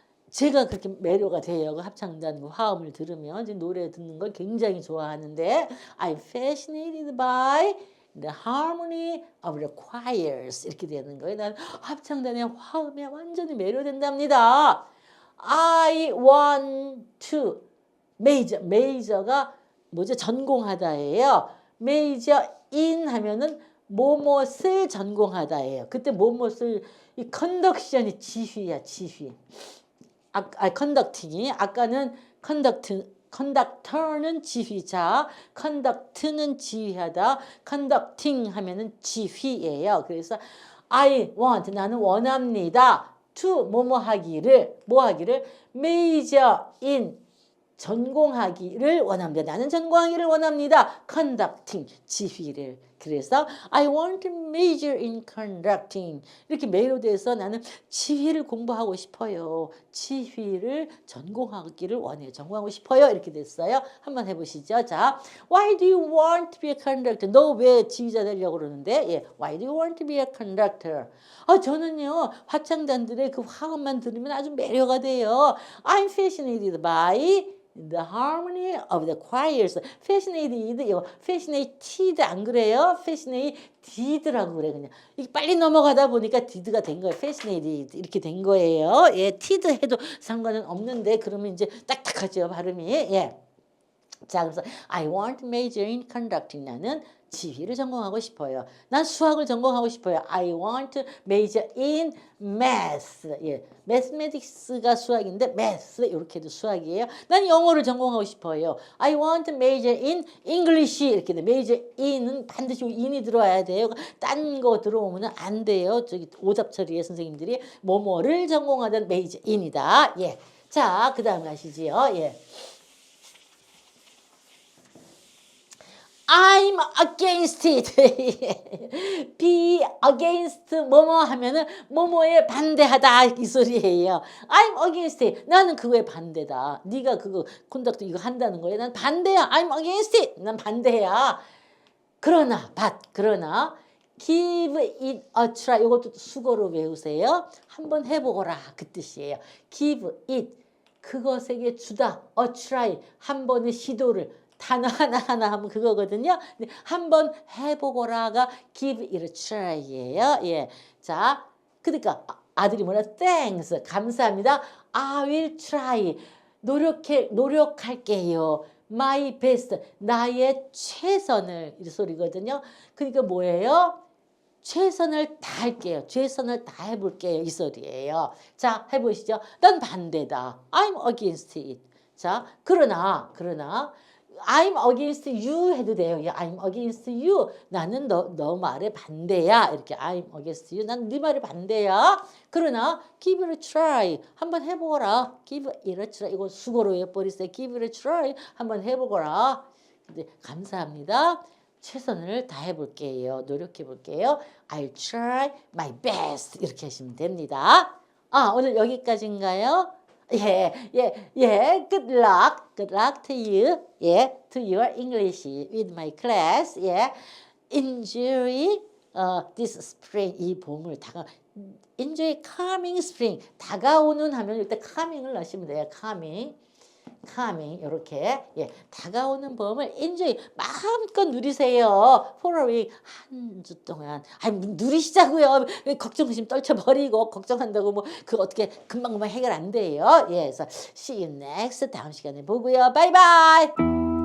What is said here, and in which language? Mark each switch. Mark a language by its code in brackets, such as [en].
[ko] 제가 그렇게 매료가 돼요. 합창단 화음을 들으면 이제 노래 듣는 걸 굉장히 좋아하는데 [en] I'm fascinated by the harmony of the choirs [ko] 이렇게 되는 거예요. 난 합창단의 화음에 완전히 매료된답니다. [en] I want to major가 [ko] 뭐죠? 전공하다예요. major in 하면은 뭐뭇을 전공하다예요. 그때 뭐뭇을 이 컨덕션이 지휘야, 지휘. 컨덕팅이 아까는 컨덕터는 지휘자, 컨덕트는 지휘하다, 컨덕팅 하면은 지휘예요. 그래서 [en] I want [ko] 나는 원합니다. to 뭐뭐 하기를 major in 전공하기를 원합니다. 나는 전공하기를 원합니다. conducting 지휘를. 그래서 [en] I want to major in conducting [ko] 이렇게 매료돼서 나는 지휘를 공부하고 싶어요. 지휘를 전공하기를 원해요. 전공하고 싶어요. 이렇게 됐어요. 한번 해보시죠. [en] 자, Why do you want to be a conductor? [ko] 너 왜 지휘자 되려고 그러는데? [en] 예, Why do you want to be a conductor? [ko] 저는요 합창단들의 그 화음만 들으면 아주 매료가 돼요. [en] I'm fascinated by the harmony of the choirs. [ko] fascinated 이거 fascinated 안 그래요? fascinated라고 그래 그냥. 이게 빨리 넘어가다 보니까 did가 된 거예요. fascinated 이렇게 된 거예요. 예, tid 해도 상관은 없는데 그러면 이제 딱딱하죠 발음이. 예. 자, 그래서 [en] I want to major in conducting. [ko] 나는 지휘를 전공하고 싶어요. 난 수학을 전공하고 싶어요. [en] I want to major in math. [ko] 예, mathematics가 수학인데 math 이렇게도 수학이에요. 난 영어를 전공하고 싶어요. [en] I want to major in English. [ko] 이렇게 돼. major in은 반드시 in이 들어와야 돼요. 딴 거 들어오면 안 돼요. 저기 오답 처리에 선생님들이 뭐뭐를 전공하던 major in이다. 예. 자, 그다음 가시지요. 예. [en] I'm against it. [ko] be against 뭐뭐 하면은 뭐뭐에 반대하다 이 소리예요. [en] I'm against it. [ko] 나는 그거에 반대다. 네가 그거 콘덕트 이거 한다는 거야. 난 반대야. [en] I'm against it. [ko] 난 반대야. 그러나 [en] give it a try. [ko] 이것도 수고로 외우세요. 한번 해보거라 그 뜻이에요. give it 그것에게 주다. a try 한 번의 시도를 단어 하나하나 하면 그거거든요. 근데 한번 해보거라가 give it a try예요. 예. 자, 그러니까 아들이 뭐라 thanks 감사합니다. [en] I will try [ko] 노력할게요. My best 나의 최선을 이 소리거든요. 그러니까 뭐예요? 최선을 다할게요. 최선을 다해볼게요. 이 소리예요. 자, 해보시죠. 난 반대다. [en] I'm against it. [ko] 자, 그러나 I'm against you 해도 돼요. [en] I'm against you. [ko] 나는 너 말에 반대야. 이렇게 [en] I'm against you. [ko] 난 네 말에 반대야. 그러나 [en] give it a try. [ko] 한번 해보거라. [en] give it a try. [ko] 이거 수고로 해버리세요. [en] give it a try. [ko] 한번 해보거라. 근데 감사합니다. 최선을 다해볼게요. 노력해볼게요. [en] I'll try my best. [ko] 이렇게 하시면 됩니다. 오늘 여기까지인가요? 예. [en] Good luck. Good luck to you. 예, to your English with my class. 예, enjoy this spring. [ko] 이 봄을 [en] enjoy coming spring. [ko] 다가오는 하면 일단 coming을 넣으시면 돼요. coming 이렇게 다가오는 봄을 enjoy 마음껏 누리세요. [en] for a week [ko] 한 주 동안 누리시자고요. 걱정심 떨쳐버리고 걱정한다고 뭐 그 어떻게 금방 해결 안 돼요. 그래서 see you next 다음 시간에 보고요. 바이바이.